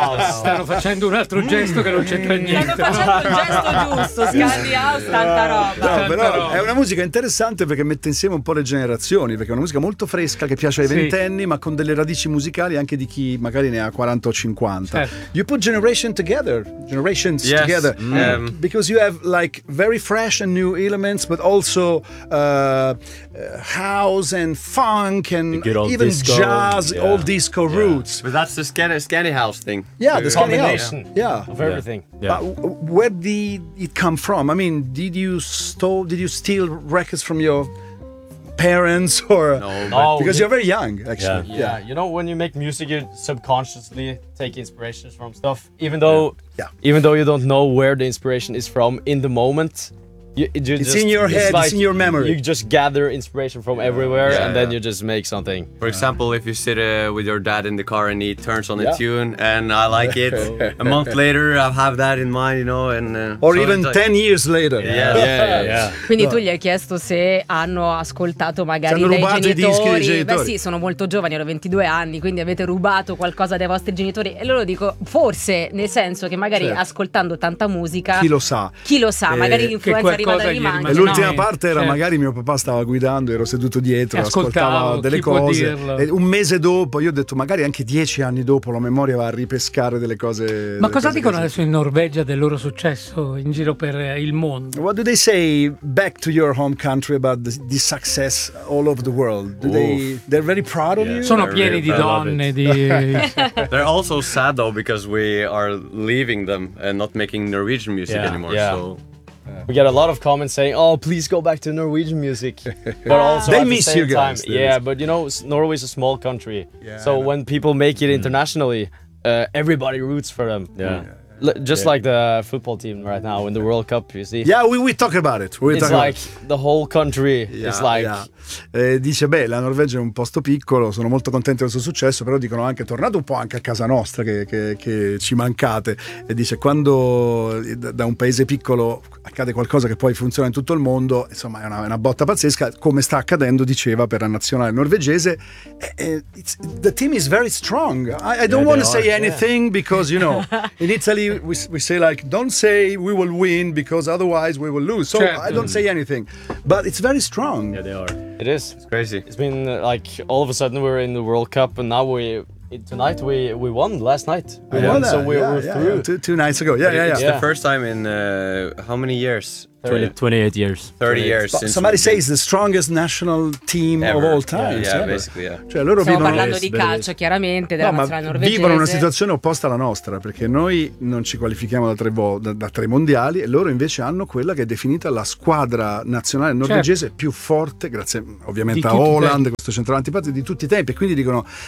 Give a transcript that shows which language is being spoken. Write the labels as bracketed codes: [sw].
[it] Stanno facendo un altro gesto che non c'entra niente. Stanno facendo il gesto giusto, Scandi House, tanta roba. No, però è una musica interessante perché mette insieme un po' le generazioni, perché è una musica molto fresca che piace ai ventenni, ma con delle radici musicali anche di chi magari ne ha 40 o 50. Certo. [en] You put generations yes. together. Mm. Because you have like very fresh and new elements, but also house and funk and even disco, jazz, old disco roots. But that's the Scandi House thing. Yeah, the combination of everything. Yeah. But where did it come from? I mean, did you steal records from your parents or because you're very young, actually. Yeah. Yeah, you know, when you make music, you subconsciously take inspirations from stuff, even though you don't know where the inspiration is from in the moment. It's in your head, it's in your memory. You just gather inspiration from everywhere and then you just make something. For example, if you sit with your dad in the car and he turns on a tune and I like it, a month later I have that in mind, you know. Or even 10 years later. Yeah. [it] Quindi tu gli hai chiesto se hanno ascoltato magari dai genitori. I dischi dei genitori. Beh sì, sono molto giovani, ero 22 anni, quindi avete rubato qualcosa dai vostri genitori. E loro dico, forse, nel senso che magari ascoltando tanta musica... Chi lo sa, magari l'influenza arriva da rimane. L'ultima parte era magari mio papà stava guidando, ero seduto dietro, ascoltava delle cose. E un mese dopo, io ho detto, magari anche 10 anni dopo, la memoria va a ripescare delle cose. Ma cosa dicono adesso in Norvegia del loro successo in giro per il mondo? [en] What do they say back to your home country about the success all over the world? They're very proud of you? [it] Sono pieni di donne. [en] They're also sad though because we are leaving them and not making Norwegian music anymore. Yeah. So. We get a lot of comments saying, oh, please go back to Norwegian music. But also they miss you guys. Time, yeah, but you know, Norway is a small country. So when people make it internationally, everybody roots for them. Just like the football team right now in the World Cup, you see. Yeah, we talk about it. The whole country is like. Yeah. [it] Dice, beh, la Norvegia è un posto piccolo, sono molto contento del suo successo, però dicono anche, tornate un po' anche a casa nostra, che ci mancate. E dice, quando da un paese piccolo accade qualcosa che poi funziona in tutto il mondo, insomma, è una botta pazzesca, come sta accadendo, diceva, per la nazionale norvegese. [en] The team is very strong. I don't want to say anything because, you know, in Italy, we say like, don't say we will win because otherwise we will lose. So I don't say anything, but it's very strong. Yeah, they are. It is. It's crazy. It's been like all of a sudden we're in the World Cup and now tonight we won last night. We won. So we're through. Two nights ago. It's the first time in how many years? 28 years. But since somebody says the strongest national team ever. Of all time. Basically. [it] Cioè, loro stiamo parlando di calcio, chiaramente, della nazionale norvegese. Vivono una situazione opposta alla nostra, perché noi non ci qualifichiamo da tre mondiali e loro invece hanno quella che è definita la squadra nazionale norvegese più forte, grazie ovviamente a Haaland, questo centrale antipatico, di tutti i tempi. E quindi dicono,